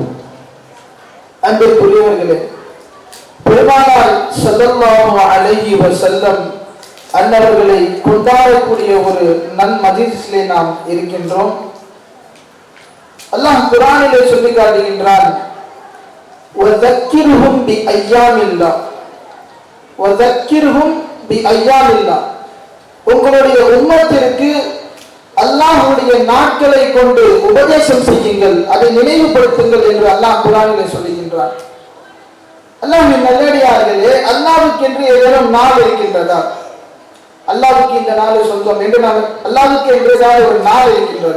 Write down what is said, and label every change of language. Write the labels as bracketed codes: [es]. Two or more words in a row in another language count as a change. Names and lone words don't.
[ta] அன்பிற்குரியவர்களே, பெருமானார் [ar] صلى الله عليه وسلم [ta] அன்னவர்களை கொண்டாடக்கூடிய ஒரு நன்மஜ்லிஸிலே நாம் இருக்கின்றோம். அல்லாஹ் குர்ஆனிலே சொல்லி காட்டுகின்றான், [ar] وَذَكِّرْهُمْ بِأَيَّامِ اللَّهِ وَذَكِّرْهُمْ بِأَيَّامِ اللَّهِ. [ta] உங்களுடைய உம்மத்திற்கு அல்லாஹ்வுடைய நாட்களை கொண்டு உபதேசம் செய்யுங்கள், அதை நினைவுபடுத்துங்கள் என்று அல்லாஹ் குர்ஆனிலே சொல்லுகின்றார். அல்லாஹ்வின் நல்லடியார்களே, அல்லாஹ்வுக்கு என்று ஏதேனும் நாள் இருக்கின்றதா? அல்லாஹ்வுக்கு இந்த நாளை சொந்தம் என்று அல்லாஹ்வுக்கு என்றுதான் ஒரு நாள் இருக்கின்றதா?